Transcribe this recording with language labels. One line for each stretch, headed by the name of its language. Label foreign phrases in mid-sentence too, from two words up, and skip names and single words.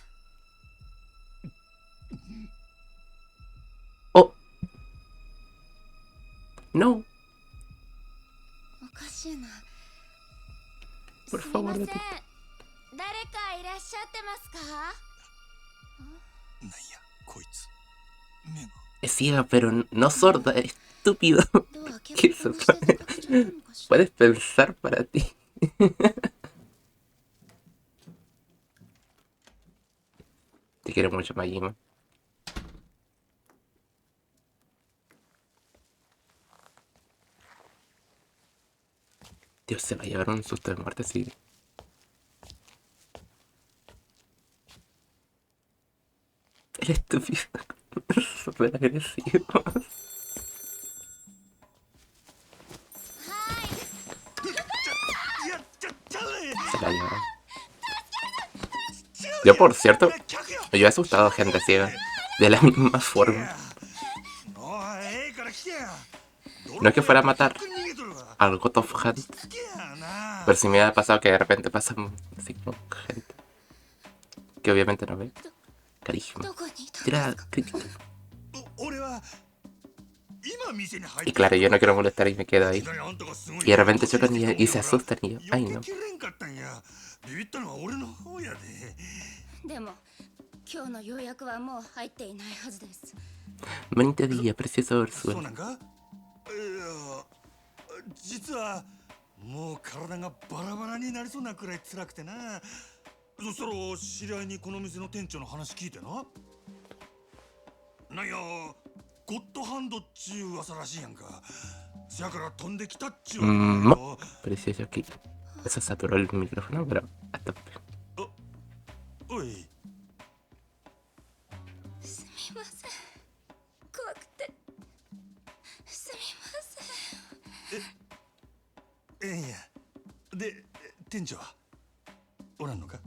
Spanish: お No,
Japanese: おかしいな。
Spanish: por
Japanese: すみ
Spanish: favor,
Japanese: ません。
Spanish: vete.
Japanese: 誰かいらっしゃってますか？なんやこいつ目が。
Spanish: Es ciega, pero no sorda, estúpido.
Japanese: ドア開け
Spanish: ¿Qué
Japanese: っ
Spanish: es
Japanese: ぱ
Spanish: eso?
Japanese: なしで出かけちゃったのかしら。
Spanish: Puedes pensar para ti. Te quiero mucho, Majima. Dios, se va a llevar un susto de muerte, sí. El estúpido. Súper agresivo.
Japanese: はい。やっちゃったね。
Spanish: Se la llevaron. Yo, por cierto, yo he asustado a gente ciega. De la misma forma. No es que fuera a matar al God of Hunt, pero si me ha pasado que de repente pasan así como gente que obviamente no ve. Carisma.
Japanese: どこにいたんです
Spanish: Tira
Japanese: か？
Spanish: crítica.
Japanese: 俺は今店に入っ
Spanish: Y
Japanese: て
Spanish: claro, yo no quiero molestar y me quedo ahí.
Japanese: いきなりあんたがすごい
Spanish: Y de repente chocan y se asustan y yo, ay
Japanese: 避
Spanish: no.
Japanese: けきれんかったんや。ビビったのは俺の方やで。でも今日の予約はもう入っていないはずです。
Spanish: Bonito día, precioso
Japanese: そう
Spanish: Ursula.
Japanese: なんか。いや実はもう体がバラバラになりそうなくらい辛くてな。そしたら知り合いにこの店の店長の話聞いてな。なんやゴッドハンドっちゅう噂らしいやんか。せやから飛んできたっちゅうわけなんやろ。
Spanish: Precioso aquí. Eso saturó el micrófono, pero a tope.
Japanese: おい。すみません。怖くて。すみません。ええんや。で店長はおらんのか。